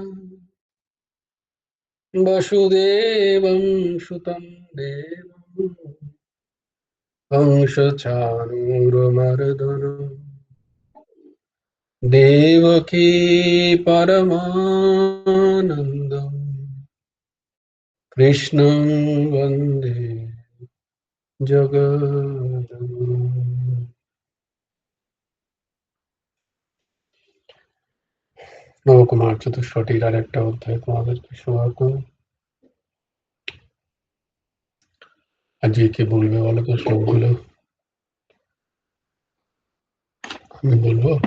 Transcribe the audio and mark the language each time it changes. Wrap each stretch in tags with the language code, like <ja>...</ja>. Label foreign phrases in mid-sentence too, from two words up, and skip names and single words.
<sa>वसुदेवं सुतं देवं कंसचाणूरमर्दनं देवकी परमानन्दं कृष्णं वन्दे जगद्गुरुं।</sa> <bn>নবকুমার চতুষ্পটির আর একটা অধ্যায় তোমাদেরকে শোনা করো। আজকে কে বলবে বলো তো শ্লোকগুলো? আমি বলবো।</bn>